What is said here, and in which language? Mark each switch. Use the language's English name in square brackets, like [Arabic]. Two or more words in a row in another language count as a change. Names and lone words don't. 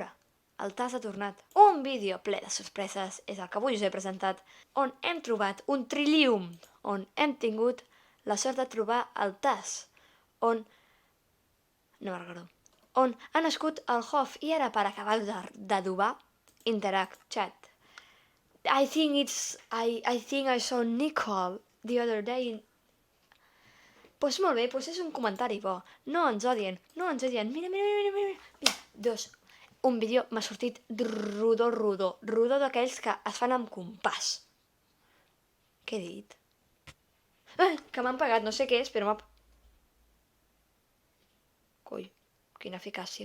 [Catalan] El Tas ha tornat. Un vídeo ple de sorpreses és el que avui us he presentat, on hem trobat un trillium, on hem tingut la sort de trobar el Tas, on ha nascut el Hof i ara per acabar d'adobar, [English] Interact Chat. I think I saw Nicole the other day. [Catalan] Pues molt bé, pues és un comentari bo. No ens odien. Mira, un vídeo m'ha sortit rodó d'aquells que es fan amb compàs. Què he dit? Que m'han pagat, no sé què és, però Coi, quina eficàcia.